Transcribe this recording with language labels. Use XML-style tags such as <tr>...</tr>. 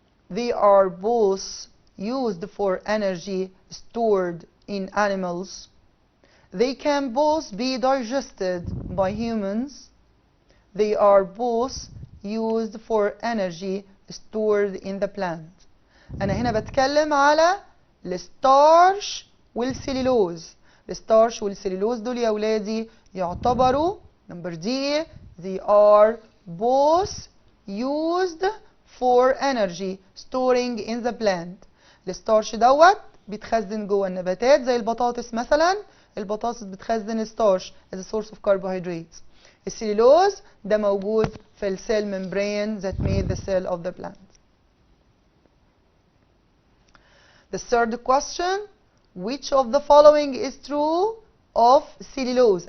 <en>They are both used for energy stored in animals. They can both be digested by humans. They are both used for energy stored in the plant.</en> <ar>أنا هنا بتكلم على الستارش والسيلولوز. الستارش والسيلولوز دول يا ولادي يعتبروا</ar> <en>number D.</en> <ar>They are both used for energy storing in the plant. الستارش دوت بيتخزن جوه النباتات زي البطاطس مثلا. البطاطس بتخزن ستارش</ar> <en>as a source of carbohydrates.</en> <ar>السيلولوز ده موجود في السيل</ar> <en>membrane that made the cell of the plant. The third question. Which of the following is true of cellulose?</en>